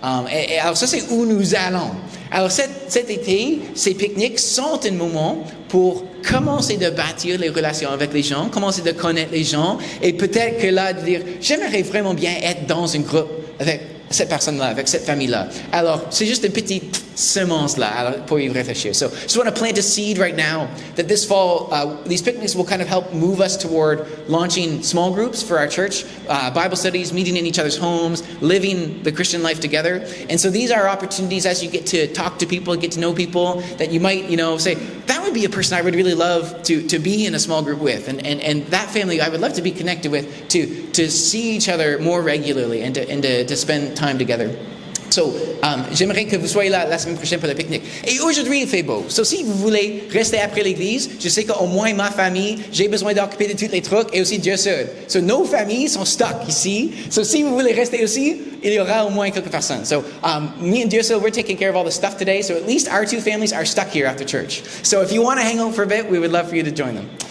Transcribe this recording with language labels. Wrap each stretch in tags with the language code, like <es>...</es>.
<fr>Et alors ça, c'est où nous allons. Alors cet été, ces pique-niques sont un moment pour commencer de bâtir les relations avec les gens, commencer de connaître les gens, et peut-être que là, de dire, j'aimerais vraiment bien être dans un groupe avec cette personne-là, avec cette famille-là. Alors, c'est juste une petite semence-là pour y réfléchir.</fr> <en>So, just want to plant a seed right now that this fall, these picnics will kind of help move us toward launching small groups for our church, Bible studies, meeting in each other's homes, living the Christian life together. And so these are opportunities as you get to talk to people, get to know people, that you might, say, that would be a person I would really love to be in a small group with. And that family I would love to be connected with, to see each other more regularly and to spend time together.</en> <fr>So, j'aimerais que vous soyez là la semaine prochaine pour le pique-nique. Et aujourd'hui, il fait beau. So, si vous voulez rester après l'église, je sais qu'au moins ma famille, j'ai besoin d'occuper de tous les trucs et aussi Dieu seul. So, nos familles sont stuck ici. So, si vous voulez rester aussi, il y aura au moins quelques personnes.</fr> <en>So, me and Dieu seul, we're taking care of all the stuff today. So, at least our 2 families are stuck here after church. So, if you want to hang out for a bit, we would love for you to join them.</en>